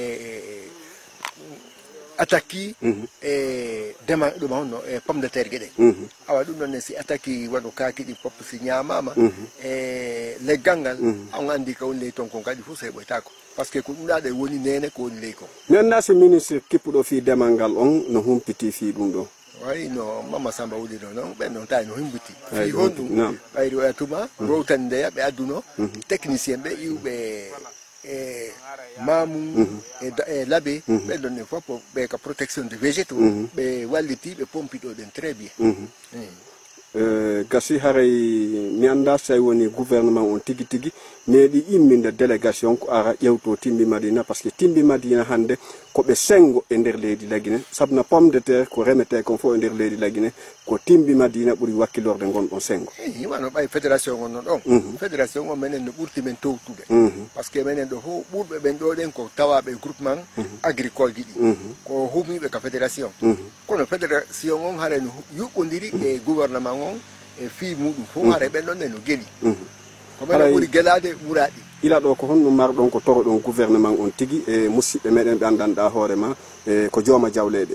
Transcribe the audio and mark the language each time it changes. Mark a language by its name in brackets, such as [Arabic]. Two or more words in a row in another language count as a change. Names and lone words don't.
[Fula] attaque dema ɗum honno e [French] pomme de terre [Fula] gueɗen awa ɗum ɗonne si attaque waɗo kaaki ɗi pop si ñamama leggal ngal on andi ka woni ley ton kon kadi fof so heɓoytako [French] par ce que [Fula] ko ɗum ɗaɗe woni nene ko woni ley kon mi anda so ministre kippuɗo fi demal ngal on no humpiti fi ɗum ɗo way no Mama Samba wulino noon ɓen noon tawi no humbuti fi hon ɗum ɓayri oya tuma rowtani ndeya ɓe adduno technicien ɓe iwɓe mamum e laabe ɓe ɗon ne fof ɓe ka [French] protection de végétaux [Fula] ɓe walliti ɓe pompiɗo ɗen [French] très bien [Fula] gasi haray mi anda so woni gouvernement on tigi tigi meeɗi imminde délégation ko ara ƴewto Timbi Madina [French] par ce que [Fula] Timbi Madina hande koɓe sengo e nder leydi Laguine sabna [French] pomme de terre [Fula] ko remete kon fof e nder leydi Laguine ko Timbi Madina ɓuuri wakkilorde gonɗon sengo wano ɓay fédération on non ɗon fédération o menen no ɓurti men towtude [French] par ce que [Fula] menen ɗo fof ɓurɓe ɓen ɗo ɗen ko tawaɓe [French] groupement agricole [Fula] ji ɗi ko humiɓe ka fédération kono fédération on haara no yuɓɓodiri e gouvernement on e fi muɗum fof haara ɓen ɗon ne no gueɗi ko menen ɓuuri guelade ɓuraɗi ila ɗo ko honno marɗon ko toro ɗon gouvernement on tigi e musidɓe meɗen ɓe andanɗa hoorema ko jooma jawleɗe